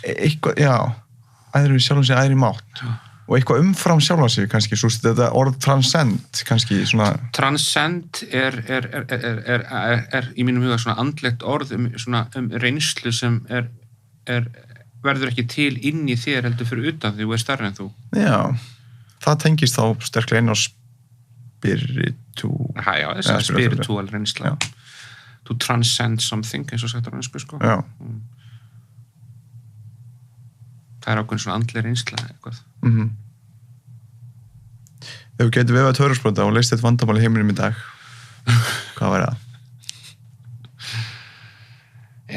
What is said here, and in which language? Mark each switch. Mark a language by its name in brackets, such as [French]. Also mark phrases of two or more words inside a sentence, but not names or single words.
[Icelandic] Æðri við sjálfan sig æðri mátt. Og eitthvað umfram sjálfan sig kannski, svo þetta orð transcend kannski svona... Transcend er í mínum huga svona andlegt orð um reynslu sem verður ekki til inn í þér heldur fyrir utan því þú stærri en þú. Já, það tengist þá sterklega inn á spiritual reynsla. [English] To transcend something, [Icelandic] eins og sagt á reynsku, sko. Já. Það ákveðin svona andleg reynsla eitthvað. Ef þú getur vefað törfarsprota og leist þetta vandamál í heiminum í dag, hvað væri það?